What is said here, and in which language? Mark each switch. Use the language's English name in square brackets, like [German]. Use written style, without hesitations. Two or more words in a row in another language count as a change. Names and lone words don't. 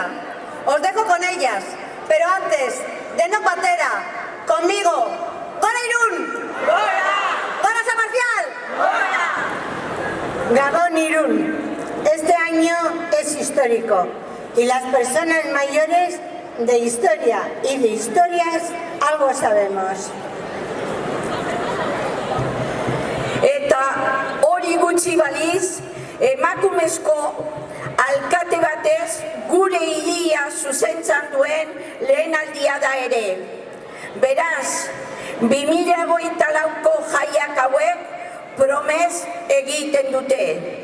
[Spanish] Os dejo con ellas, pero antes, de no patera, conmigo, [Basque] ¡Gora Irún! ¡Gora! ¡Gora San Marcial! ¡Gora! [Spanish] Gabón Irún, este año es histórico y las personas mayores de historia y de historias algo sabemos. [Basque] Eta hori gutxi baliz, emakumezko alkate batez gure hiria zuzentzan duen lehenaldia da ere. Beraz, 2024ko jaiak hauek promes egiten dute.